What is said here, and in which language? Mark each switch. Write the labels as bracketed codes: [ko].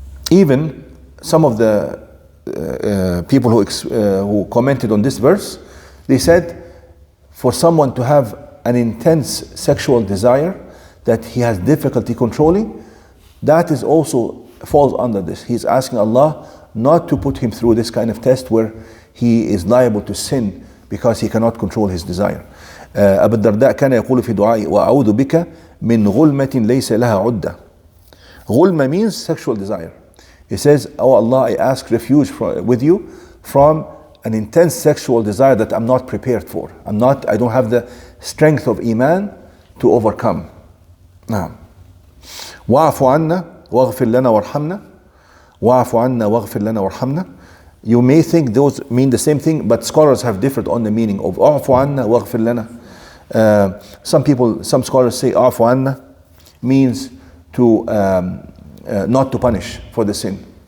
[en] Even some of the people who commented on this verse, they said, for someone to have an intense sexual desire that he has difficulty controlling, that is also falls under this. He's asking Allah not to put him through this kind of test where he is liable to sin because he cannot control his desire. [ar] أبو الدرداء كان يقول في دعائه وأعوذ بك من غلمة ليس لها عدة. [en] غلمة means sexual desire. He says, oh Allah, I ask refuge with you from an intense sexual desire that I'm not prepared for. I don't have the strength of Iman to overcome. [ar] Now, وَاعْفُ عَنَّا وَاغْفِرْ لَنَا وَارْحَمْنَا. وَاعْفُ عَنَّا وَاغْفِرْ لَنَا وَارْحَمْنَا. [en] You may think those mean the same thing, but scholars have differed on the meaning of [ar] أَعْفُ عَنَّا وَاغْفِرْ لَنَا. [en] Some scholars say [ar] أَعْفُ عَنَّا [en] means to not to punish for the sin.